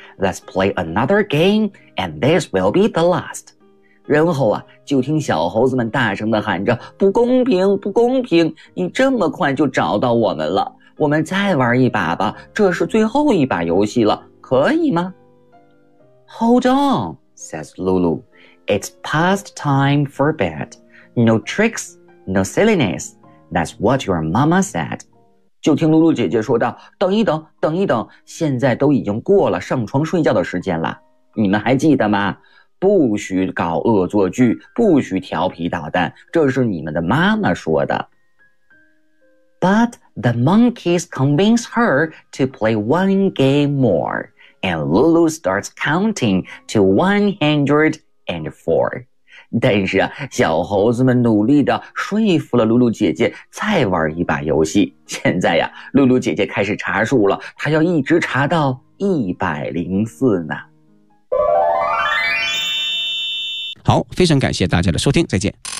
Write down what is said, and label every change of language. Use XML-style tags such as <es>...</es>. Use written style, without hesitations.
<en>Let's play another game, and this will be the last.</en> <zh>然后啊，就听小猴子们大声地喊着，不公平，不公平，你这么快就找到我们了。我们再玩一把吧，这是最后一把游戏了，可以吗？</zh> <en>Hold on, says Lulu. It's past time for bed. No tricks, no silliness. That's what your mama said.</en> <zh>就听露露姐姐说道，等一等，等一等，现在都已经过了上床睡觉的时间了。你们还记得吗？不许搞恶作剧，不许调皮捣蛋，这是你们的妈妈说的。</zh> <en>But the monkeys convince her to play one game more, and Lulu starts counting to 104.</en> <zh>但是啊，小猴子们努力地说服了露露姐姐再玩一把游戏。现在呀，露露姐姐开始查数了，她要一直查到104呢。好，非常感谢大家的收听，再见。</zh>